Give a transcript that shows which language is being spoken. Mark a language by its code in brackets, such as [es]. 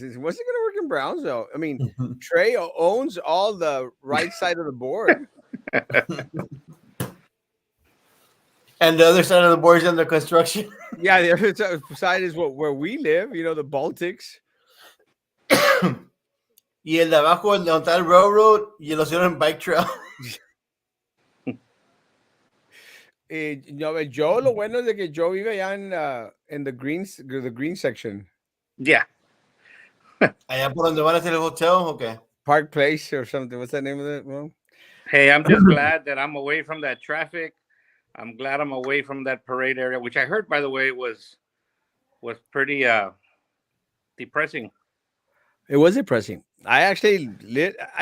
[en] It wasn't going to work in Brownsville. I mean, Trey owns all the right side of the board. And the other side of the board is under construction. Yeah, the other side is where we live, the Baltics. [es] Y el de abajo, el donde está el railroad, y lo hicieron en bike trail. No, Joe, lo bueno es de que Joe vive allá en [en] the green section, Yeah. [es] Allá por donde van a hacer el hotel, ¿o qué? [en] Park Place or something. What's the name of it? Well, Hey, I'm just glad that I'm away from that traffic. I'm glad I'm away from that parade area, which I heard, by the way, was pretty depressing. it was depressing. I actually lit.